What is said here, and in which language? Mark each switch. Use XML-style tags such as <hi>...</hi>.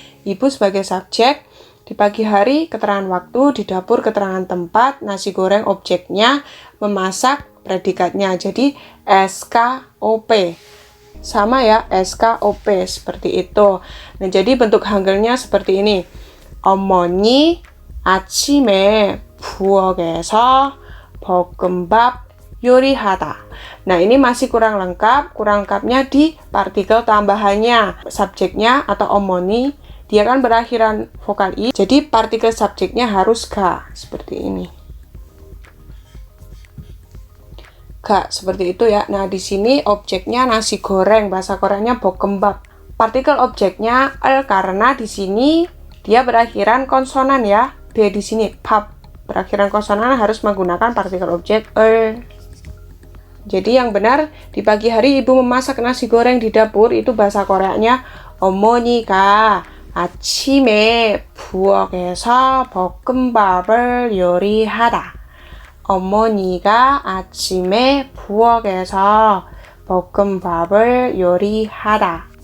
<id>Ibu sebagai subjek, di pagi hari keterangan waktu, di dapur keterangan tempat, nasi goreng objeknya, memasak predikatnya. Jadi SKOP. Sama ya, SKOP seperti itu. Nah, jadi bentuk Hangulnya seperti ini.</id> <ko>어머니 아침에 부엌에서 볶음밥 요리하다.</ko> <id>Nah, ini masih kurang lengkap. Kurang lengkapnya di partikel tambahannya. Subjeknya atau omoni, dia kan berakhiran vokal i. Jadi partikel subjeknya harus ga, seperti ini. Ga, seperti itu ya. Nah, di sini objeknya nasi goreng, bahasa Koreanya bokkeumbap. Partikel objeknya el karena di sini dia berakhiran konsonan ya. D di sini pap berakhiran konsonan harus menggunakan partikel objek el. Jadi yang benar, di pagi hari ibu memasak nasi goreng di dapur, itu bahasa Koreanya</id> <ko>어머니가 아침에 부엌에서 볶음밥을 요리하다. 어머니가 아침에 부엌에서 볶음밥을 요리하다.</ko>